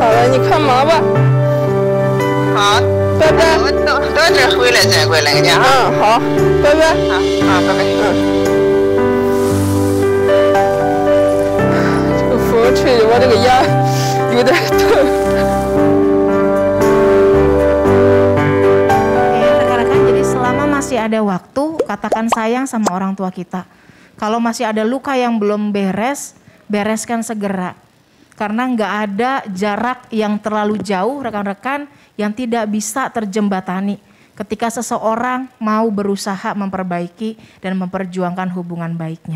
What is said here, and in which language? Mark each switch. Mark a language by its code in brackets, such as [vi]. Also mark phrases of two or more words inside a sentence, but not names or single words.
[zh] 好了，你快忙吧。好，拜拜。我到这回来再过来个家。好，拜拜。拜拜。这个风吹的我这个牙有点疼。 [id] Rekan-rekan, jadi selama masih ada waktu, katakan sayang sama orang tua kita. Kalau masih ada luka yang belum beres, bereskan segera. Karena nggak ada jarak yang terlalu jauh, rekan-rekan, yang tidak bisa terjembatani ketika seseorang mau berusaha memperbaiki dan memperjuangkan hubungan baiknya.